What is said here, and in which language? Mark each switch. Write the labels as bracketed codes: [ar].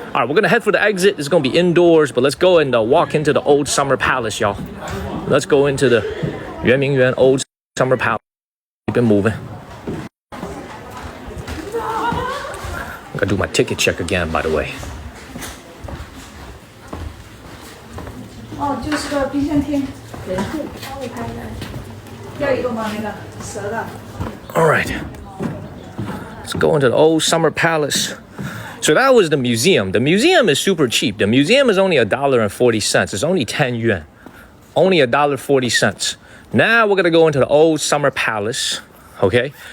[en] All right, we're gonna head for the exit. It's gonna be indoors, but let's go and walk into the Old Summer Palace, y'all. Let's go into the Yuanmingyuan Old Summer Palace. Keep it moving. I gotta do my ticket check again, by the way. [zh] Oh, 就是个冰箱贴，人数稍微拍一下。要一个吗？那个蛇的。 [en] All right. Let's go into the Old Summer Palace. So that was the museum. The museum is super cheap. The museum is only $1.40. It's only 10 yuan. Only $1.40. Now we're gonna go into the Old Summer Palace, okay?